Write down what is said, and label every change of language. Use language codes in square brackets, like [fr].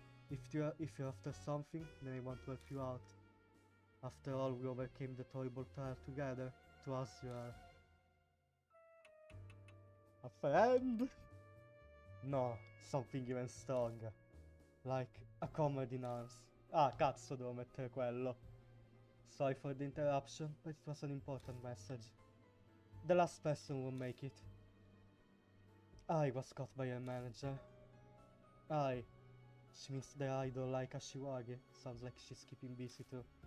[en] If you're after something, then I want to help you out. After all, we overcame the horrible trial together. To us you are... a friend? No, something even stronger. Like a comrade in arms. [it] Ah, cazzo, devo mettere quello. [en] Sorry for the interruption, but it was an important message. The last person will make it. I was caught by a manager. She means the idol like Ashiwagi. Sounds like she's keeping busy too.